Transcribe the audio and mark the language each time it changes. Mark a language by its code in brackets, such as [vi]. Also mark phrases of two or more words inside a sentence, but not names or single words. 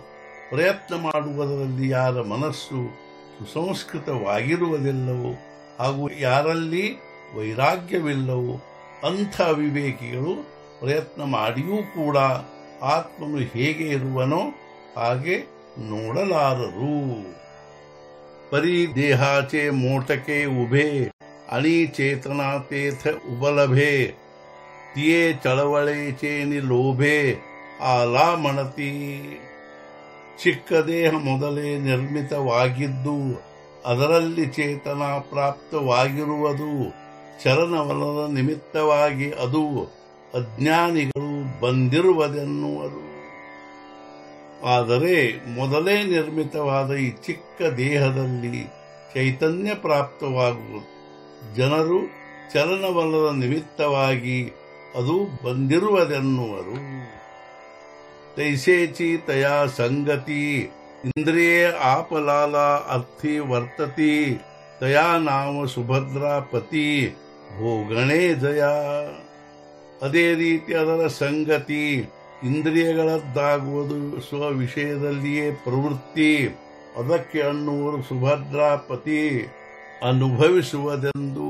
[kn] ಪ್ರಯತ್ನ ಮಾಡುವುದರಲ್ಲಿ ಯಾರ ಮನಸ್ಸು ಸುಸಂಸ್ಕೃತವಾಗಿರುವುದಿಲ್ಲವೋ ಹಾಗೂ ಯಾರಲ್ಲಿ ವೈರಾಗ್ಯವಿಲ್ಲವೋ ಅಂಥ ವಿವೇಕಿಗಳು ಪ್ರಯತ್ನ ಮಾಡಿಯೂ ಕೂಡ ಆತ್ಮನು ಹೇಗೆ ಇರುವನೋ ಹಾಗೆ ನೋಡಲಾರರು. [mr] परी देहाचे मोटके उभे आणि चेतनातेथ उबलभे तिये चळवळेचे लोभे आला म्हणती. [kn] ಚಿಕ್ಕ ದೇಹ ಮೊದಲೇ ನಿರ್ಮಿತವಾಗಿದ್ದು ಅದರಲ್ಲಿ ಚೇತನ ಪ್ರಾಪ್ತವಾಗಿರುವುದು ಚಲನವಲನ ನಿಮಿತ್ತವಾಗಿ ಅದು ಅಜ್ಞಾನಿಗಳು ಬಂದಿರುವುದೆನ್ನುವರು. ಆದರೆ ಮೊದಲೇ ನಿರ್ಮಿತವಾದ ಈ ಚಿಕ್ಕ ದೇಹದಲ್ಲಿ ಚೈತನ್ಯ ಪ್ರಾಪ್ತವಾಗುವುದು ಜನರು ಚಲನವಲನ ನಿಮಿತ್ತವಾಗಿ ಅದು ಬಂದಿರುವುದೆನ್ನುವರು. [mr] तैसेची तया संगती इंद्रिये आपलाला अर्थी वर्तती तया नाम सुभद्रापती भोगणे जया. [kn] ಅದೇ ರೀತಿ ಅದರ ಸಂಗತಿ ಇಂದ್ರಿಯಗಳದ್ದಾಗುವುದು ಸ್ವವಿಷಯದಲ್ಲಿಯೇ ಪ್ರವೃತ್ತಿ ಅದಕ್ಕೆ ಅನ್ನುವರು ಸುಭದ್ರಾಪತಿ ಅನುಭವಿಸುವುದೆಂದು.